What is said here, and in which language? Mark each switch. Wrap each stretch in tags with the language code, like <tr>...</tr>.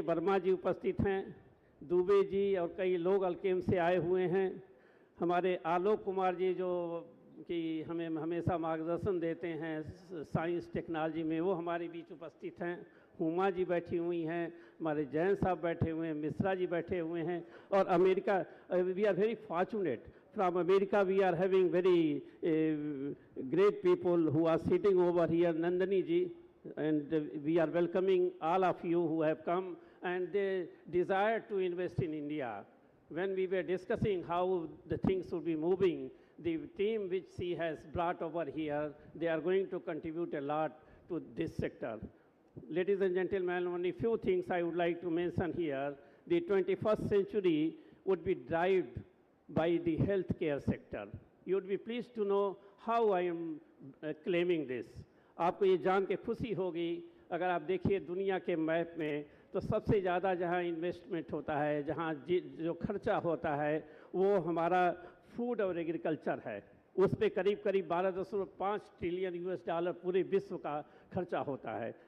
<hi>वर्मा जी उपस्थित हैं, दुबे जी और कई लोग अलकेम से आए हुए हैं। हमारे आलोक कुमार जी, जो कि हमें हमेशा मार्गदर्शन देते हैं साइंस टेक्नोलॉजी में, वो हमारे बीच उपस्थित हैं। हुमा जी बैठी हुई हैं, हमारे जैन साहब बैठे हुए हैं, मिश्रा जी बैठे हुए हैं।</hi> <en>और America, we are very fortunate, from America we are having very great people who are sitting over here, Nandini ji, and we are welcoming all of you who have come and they desire to invest in India. When we were discussing how the things would be moving, the team which she has brought over here, they are going to contribute a lot to this sector. Ladies and gentlemen, only few things I would like to mention here. The 21st century would be derived by the healthcare sector. You would be pleased to know how I am claiming this.</en> <hi>आपको ये जान के खुशी होगी, अगर आप देखिए दुनिया के मैप में तो सबसे ज़्यादा जहाँ इन्वेस्टमेंट होता है, जहाँ जो खर्चा होता है, वो हमारा फूड और एग्रीकल्चर है। उस पर करीब करीब 12.5 ट्रिलियन US डॉलर पूरे विश्व का खर्चा होता है।</hi>